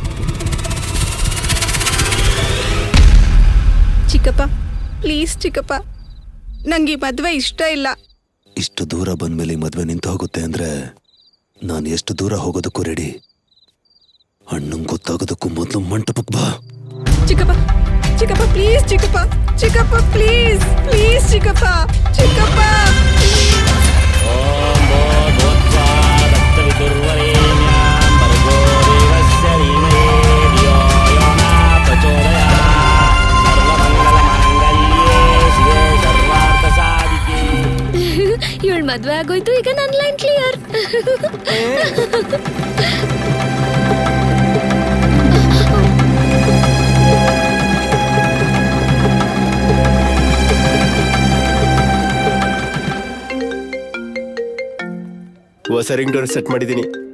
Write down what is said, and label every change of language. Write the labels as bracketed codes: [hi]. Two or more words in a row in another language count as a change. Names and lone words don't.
[kn] ಚಿಕ್ಕಪ್ಪ, ಪ್ಲೀಸ್ ಚಿಕ್ಕಪ್ಪ, ನಂಗೆ ಈ ಮದ್ವೆ ಇಷ್ಟ ಇಲ್ಲ. ಇಷ್ಟು ದೂರ ಬಂದ್ಮೇಲೆ ಈ ಮದ್ವೆ ನಿಂತು ಹೋಗುತ್ತೆ ಅಂದ್ರೆ ನಾನು ಎಷ್ಟು ದೂರ ಹೋಗೋದಕ್ಕೂ ರೆಡಿ. ಅಣ್ಣಂಗೆ ಗೊತ್ತಾಗೋದಕ್ಕೂ ಮೊದಲು ಮಂಟಪಕ್ಕೆ ಬಾ. ಚಿಕ್ಕಪ್ಪ, ಚಿಕ್ಕಪ್ಪ ಪ್ಲೀಸ್, ಚಿಕ್ಕಪ್ಪ, ಚಿಕ್ಕಪ್ಪ ಪ್ಲೀಸ್, ಪ್ಲೀಸ್ ಚಿಕ್ಕಪ್ಪ, ಚಿಕ್ಕಪ್ಪ. [sa] ಓಂ ಭೂತ್ವಾ ದತ್ತವಿದುರ್ವರೇಣ್ಯಂ ಭರ್ಗೋ ದೇವಸ್ಯ ಧೀಮಹಿ ಧಿಯೋ ಯೋ ನ ಪ್ರಚೋದಯಾತ್. ಸರ್ವಮಂಗಲ ಮಾಂಗಲ್ಯೇ ಶಿವೆ ಸರ್ವಾರ್ಥ ಸಾಧಿಕೆ. [kn] ಇವಳು ಮದ್ವೆ ಆಗೋಯ್ತು, ಈಗ ನನ್ [en] line clear. [kn] ಹೊಸ [en] ring door [kn] ಸೆಟ್ ಮಾಡಿದೀನಿ.